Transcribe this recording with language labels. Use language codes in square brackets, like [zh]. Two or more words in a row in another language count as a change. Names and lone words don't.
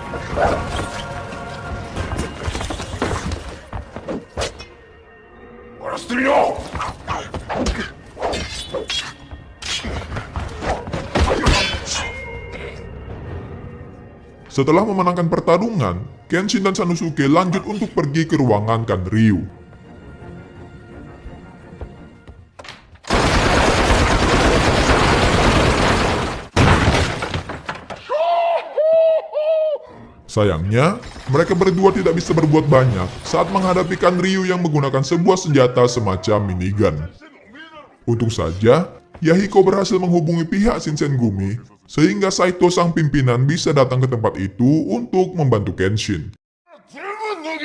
[ja] 終わらせてみろ。 [id] Setelah memenangkan pertarungan, Kenshin dan Sanosuke lanjut untuk pergi ke ruangan Kanryu. Sayangnya, mereka berdua tidak bisa berbuat banyak saat menghadapi Kanryu yang menggunakan sebuah senjata semacam minigun. Untung saja, Yahiko berhasil menghubungi pihak Shinsengumi sehingga Saito sang pimpinan bisa datang ke tempat itu untuk membantu Kenshin. [ja] 全部脱げ。